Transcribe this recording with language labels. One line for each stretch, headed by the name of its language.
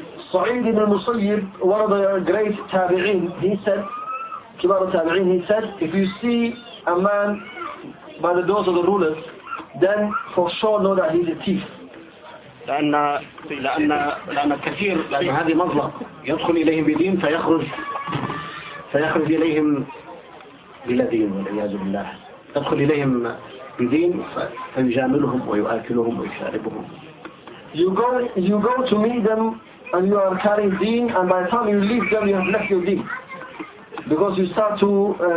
English: سعيد بن المسيب one of the great تابعين he said
Arabic: كبار التابعين
English: he said if you see a man by the doors of the rulers then for sure know that he's a thief.
Arabic: لأن كثير لأن هذه مظلم يدخل إليهم بدين فيخرج إليهم بلا دين والعياذ بالله يدخل إليهم بدين فيجاملهم ويؤكلهم ويشاربهم.
English: You go to meet them and you are carrying deen and by the time you leave them you have left your deen because you start to